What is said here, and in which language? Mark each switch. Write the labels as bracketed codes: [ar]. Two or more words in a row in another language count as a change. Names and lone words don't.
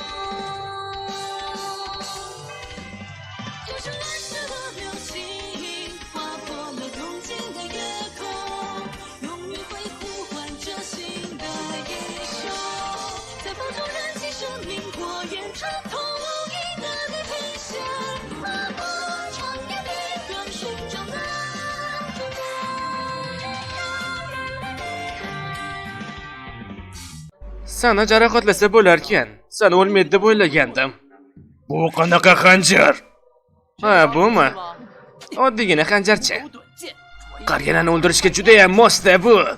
[zh] 就像来时的流星，划破了东京的夜空，永远会呼唤着新的英雄，在风中燃起生命火焰，穿透无垠的地平线，划过长夜的短，寻找那终点。 [uz] Sana jarohatlasa bo'larkan. Sen o'lmaydi deb o'ylagandim. Bu qanaqa xanjar? Ha, bumi? Oddiygina xanjarcha. Qarganani o'ldirishga juda ham mos-da bu.